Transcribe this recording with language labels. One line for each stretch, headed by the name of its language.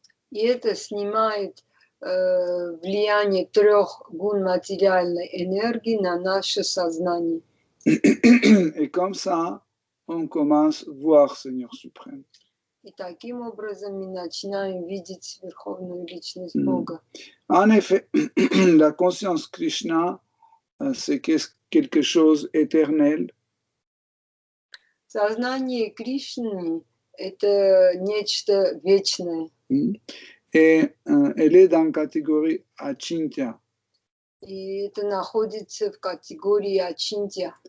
Russian: И это снимает влияние трех гун материальной энергии на наше сознание.
French: Et comme ça, on commence à voir Seigneur suprême.
Russian: И таким образом мы начинаем видеть Верховную Личность Бога.
French: En effet, la conscience Krishna, c'est quelque chose d'éternel.
Russian: Сознание Кришны – это нечто вечное.
French: Et elle est dans la catégorie Achintya,
Russian: И это находится в категории Ачинтья.